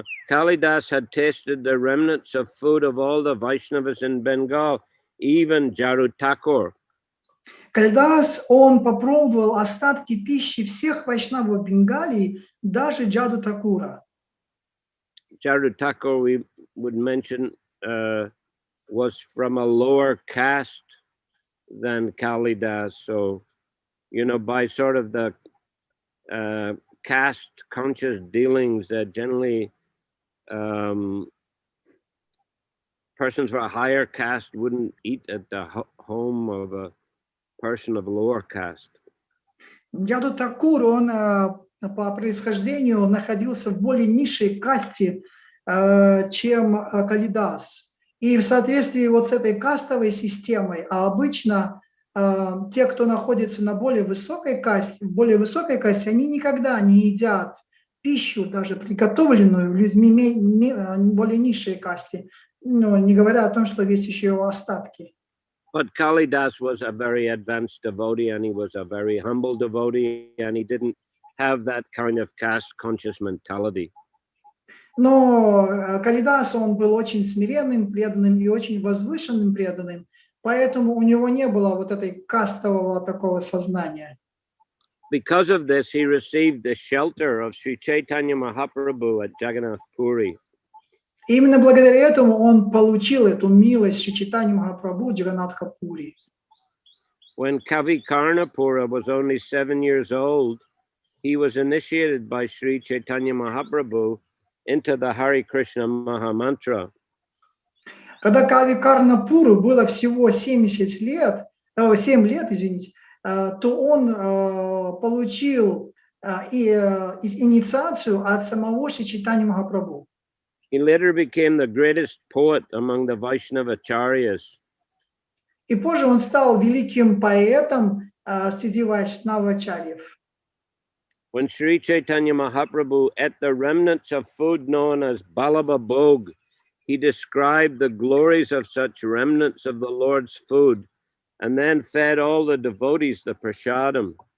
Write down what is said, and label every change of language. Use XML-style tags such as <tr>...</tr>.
<en>Kalidas had tasted the remnants of food of all the Vaishnavas in Bengal, even Jaru Thakur.</en> <ru>Калидас, он попробовал остатки пищи всех вайшнавов Бенгалии, даже Джаду Такура.</ru> <en>Jaru Thakur, we would mention, was from a lower caste than Kalidas. So, by sort of the caste conscious dealings that generally persons for a higher caste wouldn't eat at the home of a person of lower caste.</en> <ru>Джаду Такур, он по происхождению находился в более низшей касте, чем Калидас. И в соответствии вот с этой кастовой системой, а обычно те, кто находится на более высокой касте, они никогда не едят пищу, даже приготовленную людьми более низшей касте, не говоря о том, что есть еще его остатки.</ru> <en>But Kalidas was a very advanced devotee, and he was a very humble devotee, and he didn't have that kind of caste conscious mentality.</en> <ru>Но Калидас, он был очень смиренным преданным и очень возвышенным преданным, поэтому у него не было вот этой кастового такого сознания.</ru> <en>Because of this, he received the shelter of Sri Chaitanya Mahaprabhu at Jagannath Puri.</en> <ru>Именно благодаря этому он получил эту милость Шри Чайтаньи Махапрабху Джаганнатха-Пури.</ru> <en>When Kavi Karnapura was only 7 years old, he was initiated by Sri Chaitanya Mahaprabhu into the Hare Krishna Mahamantra.</en> <ru>Когда Кави Карнапуру было всего 7 лет, извините, то он получил инициацию от самого Шри Чайтаньи Махапрабху.</ru> <en>He later became the greatest poet among the Vaishnava Acharyas.</en> <ru>И позже он стал великим поэтом среди вайшнавачарьев.</ru> <en>When Sri Chaitanya Mahaprabhu ate the remnants of food known as Balaba Bhog, he described the glories of such remnants of the Lord's food and then fed all the devotees the prasadam.</en>